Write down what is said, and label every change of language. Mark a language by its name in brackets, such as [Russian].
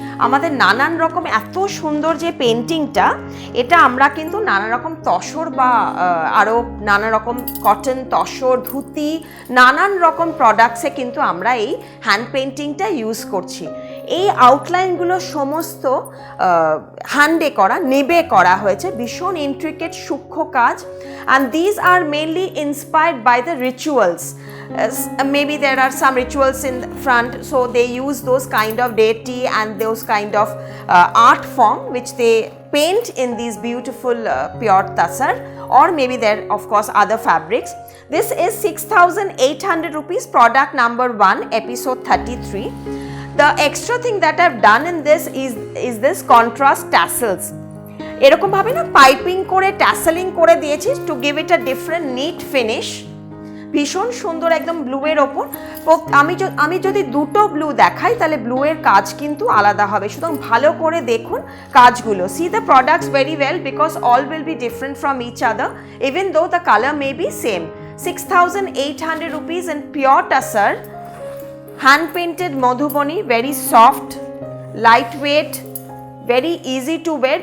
[Bangla] আমাদের নানান রকম এত সুন্দর যে পেন্টিংটা, এটা আমরা কিন্তু নানা রকম তসর বা আরও নানা রকম কটন তসর, ধুতি, নানান রকম প্রোডাক্টসে কিন্তু আমরা এই হ্যান্ড পেন্টিংটা ইউজ করছি। এই আউটলাইনগুলো সমস্ত হ্যান্ডে করা, নেবে করা হয়েছে, ভীষণ ইন্ট্রিকেট সূক্ষ্ম কাজ। [English] And these are mainly inspired by the rituals. Maybe there are some rituals in the front, so they use those kind of deity and those kind of art form which they paint in these beautiful pure tasar, or maybe there of course other fabrics. This is 6,800 rupees, product number 1, episode 33. The extra thing that I've done in this is this contrast tassels. [Bangla] এরকম ভাবে না piping করে ট্যাসেলিং করে দিয়েছি [English] to give it a different neat finish. [Bangla] ভীষণ সুন্দর একদম ব্লুয়ের ওপর। আমি যদি দুটো ব্লু দেখাই তাহলে ব্লুয়ের কাজ কিন্তু আলাদা হবে, সুতরাং ভালো করে দেখুন কাজগুলো। [English] See the products very well because all will be different from each other even though the color may be same. 6,800 rupees in pure tussar, hand painted Madhubani, very soft, lightweight, very easy to wear.